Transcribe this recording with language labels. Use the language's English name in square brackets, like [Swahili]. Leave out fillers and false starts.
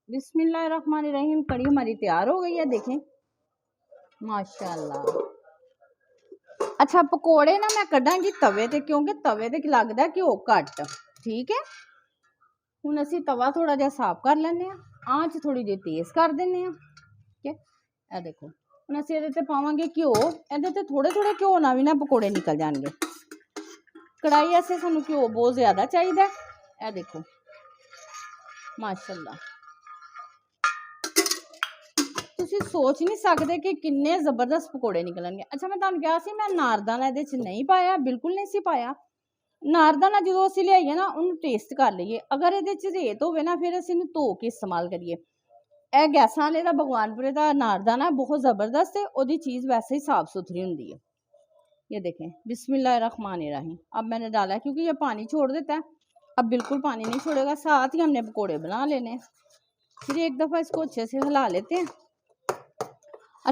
[Hindi] बिस्मिल्लाहिर्रहमानिर्रहीम। कड़ी हमारी तैयार हो गई है, देखें माशाल्लाह। [Punjabi] अच्छा, पकौड़े ना मैं कड्डांगी तवे ते, क्योंकि तवे ते लगदा घ्यो घट। ठीक है, हुण असीं तवा थोड़ा जिहा साफ कर लैंदे आ, आंच थोड़ी जी तेज़ कर दिंदे आ। ठीक है, ए देखो ਹੁਣ ਅਸੀਂ ਇਹਦੇ ਤੇ ਪਾਵਾਂਗੇ ਘਿਓ। ਇਹਦੇ ਤੇ ਥੋੜੇ ਥੋੜੇ ਘਿਓ ਨਾਲ ਵੀ ਨਾ ਪਕੌੜੇ ਨਿਕਲ ਜਾਣਗੇ। ਕੜਾਈ ऐसे ਸਾਨੂੰ ਘਿਓ ਬਹੁਤ ਜ਼ਿਆਦਾ ਚਾਹੀਦਾ। ਇਹ ਦੇਖੋ ਮਾਸ਼ਾਅੱਲਾ, ਤੁਸੀਂ ਸੋਚ ਨਹੀਂ ਸਕਦੇ ਕਿ ਕਿੰਨੇ ਜ਼ਬਰਦਸਤ ਪਕੌੜੇ ਨਿਕਲਣਗੇ। ਅੱਛਾ ਮੈਂ ਤੁਹਾਨੂੰ ਕਿਹਾ ਸੀ ਮੈਂ ਨਾਰਦਾਨਾ ਇਹਦੇ 'ਚ ਨਹੀਂ ਪਾਇਆ, ਬਿਲਕੁਲ ਨਹੀਂ ਸੀ ਪਾਇਆ। ਨਾਰਦਾਨਾ ਜਦੋਂ ਅਸੀਂ ਲਿਆਈਏ ਨਾ ਉਹਨੂੰ ਟੇਸਟ ਕਰ ਲਈਏ, ਅਗਰ ਇਹਦੇ 'ਚ ਰੇਤ ਹੋਵੇ ਨਾ ਫਿਰ ਅਸੀਂ ਇਹਨੂੰ ਧੋ ਕੇ ਇਸਤੇਮਾਲ ਕਰੀਏ। ਇਹ ਗੈਸਾਂ ਵਾਲੇ ਦਾ भगवानपुरे ਦਾ नारदाना [Hindi] बहुत ज़बरदस्त है, [Punjabi] ਉਹਦੀ चीज़ [Hindi] वैसे ही साफ़ सुथरी होती है। ये देखें बिस्मिल्लाहिर्रहमानिर्रहीम। अब मैंने डाला है क्योंकि ये पानी छोड़ देता है, अब बिल्कुल पानी नहीं छोड़ेगा। साथ ही हमने पकोड़े बना लेने। फिर एक दफ़ा इसको अच्छे से हिला लेते हैं।